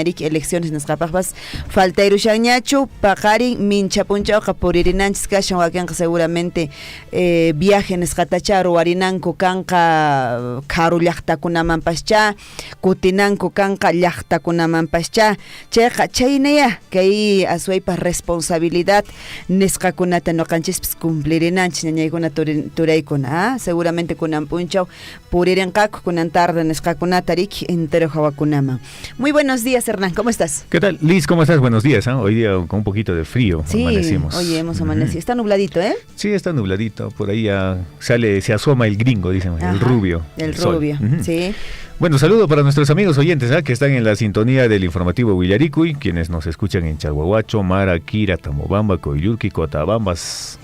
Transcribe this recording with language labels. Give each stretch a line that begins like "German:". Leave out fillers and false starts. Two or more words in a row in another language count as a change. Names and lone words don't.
Quechua: riki elecciones nisqapaqpas faltayrushanñachu paqarin mincha punchawqa puririnanchis kashan wakinqa seguramente viaje nisqatacha ruwarinanku kanqa karu llaqtakunamanpascha kutinanku kanqa llaqtakunamanpascha chayqa chaynaya kay aswaypas responsabilidad nisqakunata nuqanchispis cumplirinanchis ñañaykuna turaykuna seguramente kunan punchaw puririnqaku kunan tarde nisqakunata riki entero hawakunaman.
Spanish: Muy buenos días, Hernán, ¿cómo estás? ¿Qué tal, Liz? ¿Cómo estás? Buenos días, ¿eh? Hoy día con un poquito de frío amanecimos. Sí, oye, hemos amanecido. Está nubladito, ¿eh? Sí, está nubladito, por ahí ya se asoma el gringo, dicen, el rubio. El rubio, sí. Bueno, saludo para nuestros amigos oyentes que están en la sintonía del informativo Willaricuy, quienes nos escuchan en Chalhuahuacho, Mara, Quira, Tamobamba, Coyulqui, Cotabambas.